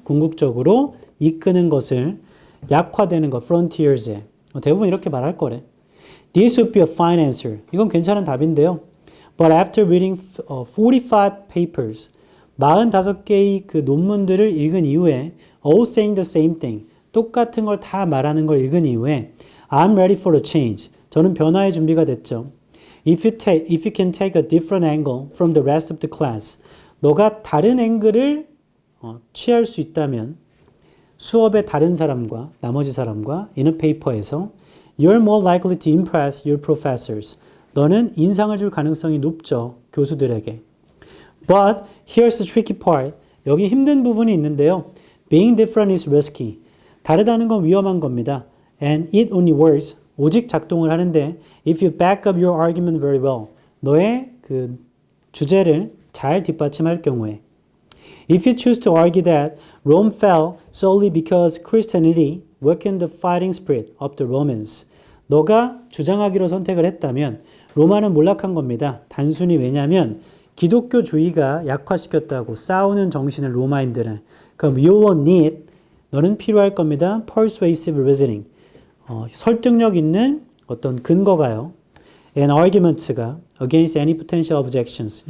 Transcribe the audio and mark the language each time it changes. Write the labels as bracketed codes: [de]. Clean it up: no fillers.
[ko] 궁극적으로 이끄는 것을 약화되는 것, frontiers에. 대부분 이렇게 말할 거래. [en] This would be a fine answer. [ko] 이건 괜찮은 답인데요. [en] But after reading 45 papers, [ko] 45개의 그 논문들을 읽은 이후에 [en] all saying the same thing, [ko] 똑같은 걸 다 말하는 걸 읽은 이후에 [en] I'm ready for a change. [ko] 저는 변화의 준비가 됐죠. [en] If you can take a different angle from the rest of the class, [ko] 너가 다른 앵글을 취할 수 있다면 수업의 다른 사람과 나머지 사람과 [en] in a paper에서 you're more likely to impress your professors. [ko] 너는 인상을 줄 가능성이 높죠. 교수들에게. [en] But here's the tricky part. [ko] 여기 힘든 부분이 있는데요. [en] Being different is risky. [ko] 다르다는 건 위험한 겁니다. [en] And it only works. [ko] 오직 작동을 하는데 [en] if you back up your argument very well. [ko] 너의 그 주제를 잘 뒷받침할 경우에 [en] If you choose to argue that Rome fell solely because Christianity weaken the fighting spirit of the Romans. [ko] 너가 주장하기로 선택을 했다면 로마는 몰락한 겁니다. 단순히 왜냐하면 기독교주의가 약화시켰다고 싸우는 정신을 로마인들은. 그럼 [en] you will need, [ko] 너는 필요할 겁니다. [en] persuasive reasoning. [ko] 설득력 있는 어떤 근거가요. [en] and arguments가 against any potential objections.